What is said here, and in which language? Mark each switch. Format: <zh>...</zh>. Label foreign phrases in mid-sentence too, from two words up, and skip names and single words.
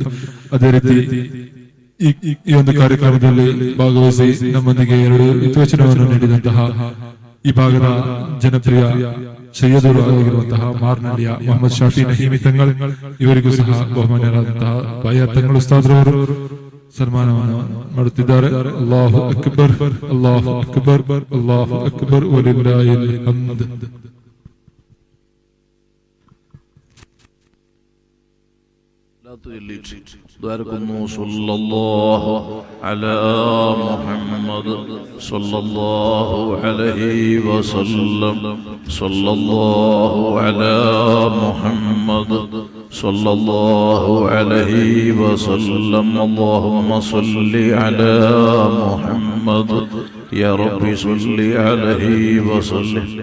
<kn>ಅದೇ ರೀತಿ ಈ ಒಂದು ಕಾರ್ಯಕ್ರಮದಲ್ಲಿ ಭಾಗವಹಿಸಿ ನಮ್ಮೊಂದಿಗೆ 2 ಹಿತವಚನವನ್ನು ನೀಡಿದಂತಹ ಈ ಭಾಗದ ಜನಪ್ರಿಯ ಸಯ್ಯದರು ಆಗಿರುವಂತಹ ಮಾರ್ನಳ್ಳಿಯ ಮೊಹಮ್ಮದ್ ಶಾಫಿ ನಹೀಮಿ ತಂಗಳ್, ಇವರಿಗೂ ಸಹ ಬಹುಮಾನ್ಯರಾದಂತಹ ಬಾಯರ್ ತಂಗಲ್ ಉಸ್ತಾದ್ರವರು ಸನ್ಮಾನವನ್ನು ಮಾಡುತ್ತಿದ್ದಾರೆ.</kn> <ar>الله أكبر الله أكبر الله أكبر ولله الحمد. صلى الله على محمد صلى الله عليه وسلم صلى الله على محمد صلى الله عليه وسلم اللهم صل على محمد يا رب صل عليه وسلم.</ar>